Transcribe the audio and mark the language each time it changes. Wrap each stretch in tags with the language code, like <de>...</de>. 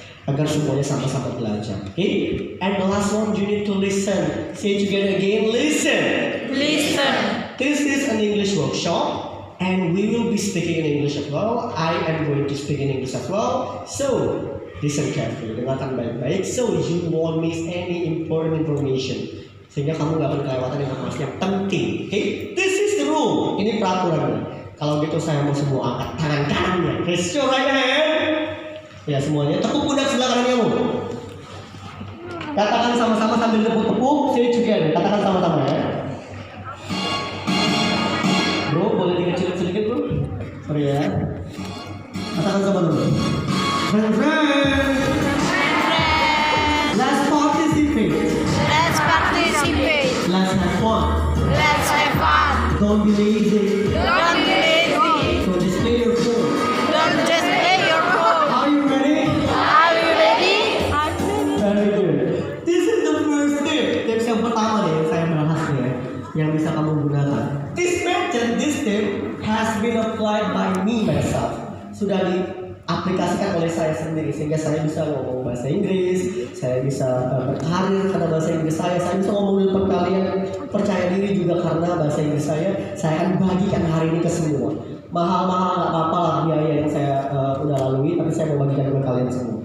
<id>Agar semuanya sama-sama belajar. Oke?</id> <en>And the last one, you need to listen. Say it together again. Listen. Listen. This is an English workshop, and we will be speaking in English as well. I am going to speak in English as well. So, listen carefully,</en> <id>dengarkan baik-baik.</id> <en>So, you won't miss any important information.</en> <id>Sehingga kamu gak akan kelewatan informasi yang penting.</id> <en>Okay? This is the rule.</en> <id>Ini peraturannya. Kalau gitu saya mau semua angkat tangan kanannya.</id> <en>Raise your right hand.</en> <id>Ya semuanya. Tepuk pundak sebelah kanan kamu. Katakan sama-sama sambil tepuk-tepuk.</id> <en>Say it together.</en> <id>Katakan sama-sama ya. Bro, boleh dikecilin sedikit bro? Sorry ya. Katakan sama dulu.</id> <en>Friend. Let's participate. Let's participate. Let's have fun. Let's have fun. Don't be lazy. Don't be lazy. Don't just play your phone. Don't just play your phone. Are you ready? Are you ready? Very good. This is the first tip.</en> <id>Tips yang pertama nih yang saya bahas nih ya, yang bisa kamu gunakan.</id> <en>This method, this tip has been applied by me myself.</en> <id>Sudah diaplikasikan oleh saya sendiri sehingga saya bisa ngomong bahasa Inggris, saya bisa berkarir karena bahasa Inggris saya bisa ngomong di depan kalian, percaya diri juga karena bahasa Inggris saya akan bagikan hari ini ke semua. Mahal-mahal nggak apa-apa lah biaya yang saya udah lalui, tapi saya mau bagikan ke kalian semua.</id>